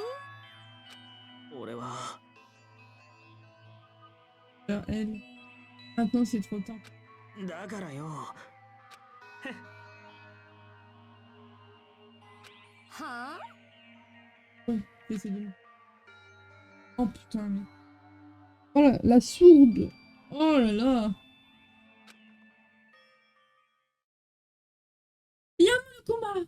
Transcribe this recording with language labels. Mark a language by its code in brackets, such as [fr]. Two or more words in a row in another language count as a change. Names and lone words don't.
[fr] Vers elle. Maintenant, c'est trop tard. [ja] だからよ。はあ [fr] Ouais, j'essaie de... Oh putain, mais... Oh la sourde. Oh là là. Il y a le combat.